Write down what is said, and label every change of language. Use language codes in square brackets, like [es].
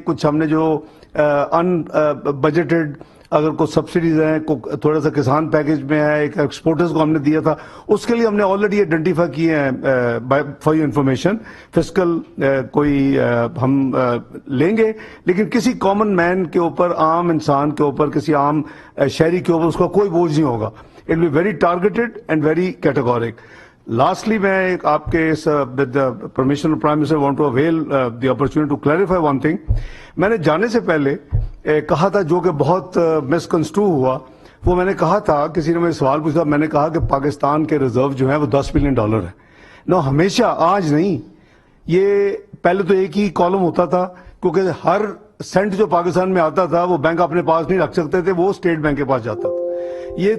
[ur] کچھ ہم نے جو ان بجٹڈ اگر کوئی سبسڈیز ہیں, تھوڑا سا کسان پیکج میں ہے, ایک ایکسپورٹرز کو ہم نے دیا تھا, اس کے لیے ہم نے آلریڈی آئیڈینٹیفائی کیے ہیں. [en] for your information [ur] فسکل کوئی ہم لیں گے, لیکن کسی کامن مین کے اوپر, عام انسان کے اوپر, کسی عام شہری کے اوپر اس کا کوئی بوجھ نہیں ہوگا. [en] It will be very targeted and very categoric. Lastly, [ur] میں آپ کے [en] with the permission of Prime Minister want to avail the opportunity to clarify one thing. [ur] میں نے جانے سے پہلے کہا تھا, جو کہ بہت مسکنسٹرو ہوا, وہ میں نے کہا تھا, کسی نے مجھے سوال پوچھا, میں نے کہا کہ پاکستان کے ریزرو جو ہیں وہ $10 بلین ہیں. نو, ہمیشہ, آج نہیں, یہ پہلے تو ایک ہی کالم ہوتا تھا, کیونکہ ہر سینٹ جو پاکستان میں آتا تھا وہ بینک اپنے پاس نہیں رکھ سکتے تھے, وہ اسٹیٹ بینک کے پاس جاتا تھا.